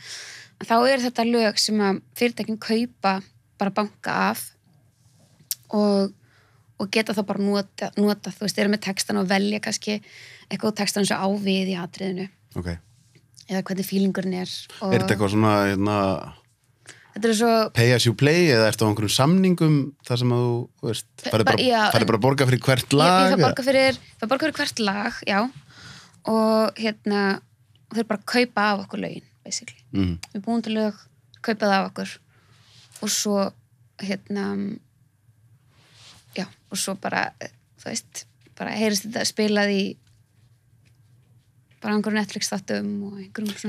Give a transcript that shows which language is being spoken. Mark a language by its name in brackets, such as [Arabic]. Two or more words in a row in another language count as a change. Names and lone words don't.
[Icelandic] En þá er þetta lög sem að fyrirtækin kaupa bara banka af og geta þá bara nota, þú veist, eru með textan og velja kannski eitthvað textan eins og ávið í atriðinu. Ok. Eða hvernig feelingurinn er. Og... Er þetta eitthvað svona, Þetta er svo... [English] Pay as you play [Icelandic] eða ertu á einhverjum samningum þar sem að þú veist, farið bara að borga fyrir hvert lag? Ég fær borga fyrir hvert lag, já. Og þau bara kaupa af okkur lögin, basically. Við búum til lög, kaupa það af okkur. Og svo, og svo bara, þú veist, bara heyrist þetta spilað í bara einhverjum Netflix þáttum og einhverjum svona...